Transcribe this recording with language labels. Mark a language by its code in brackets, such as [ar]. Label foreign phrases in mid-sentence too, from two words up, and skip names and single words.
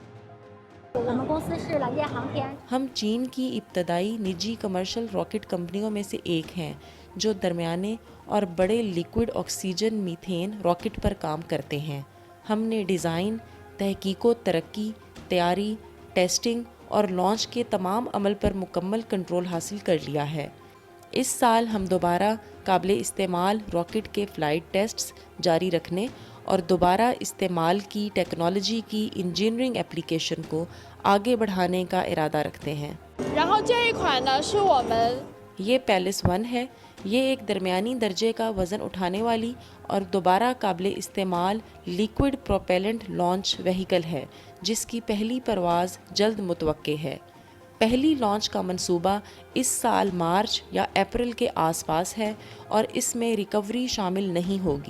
[ur] ہم چین کی ابتدائی نجی کمرشل راکٹ کمپنیوں میں سے ایک ہیں جو درمیانے اور بڑے [en] liquid oxygen methane [ur] راکٹ پر کام کرتے ہیں. ہم نے ڈیزائن، تحقیق و ترقی، تیاری، ٹیسٹنگ اور لانچ کے تمام عمل پر مکمل کنٹرول حاصل کر لیا ہے. اس سال ہم دوبارہ قابل استعمال راکٹ کے [en] flight tests [ur] جاری رکھنے اور دوبارہ استعمال کی ٹیکنالوجی کی [en] engineering application [ur] کو آگے بڑھانے کا ارادہ رکھتے ہیں. [zh] 然后这一款呢是我们 [ur] یہ پیلس 1 ہے. یہ ایک درمیانی درجے کا وزن اٹھانے والی اور دوبارہ قابل استعمال [en] liquid propellant launch vehicle [ur] ہے جس کی پہلی پرواز جلد متوقع ہے. پہلی لانچ کا منصوبہ اس سال مارچ یا اپریل کے آس پاس ہے اور اس میں ریکوری شامل نہیں ہوگی.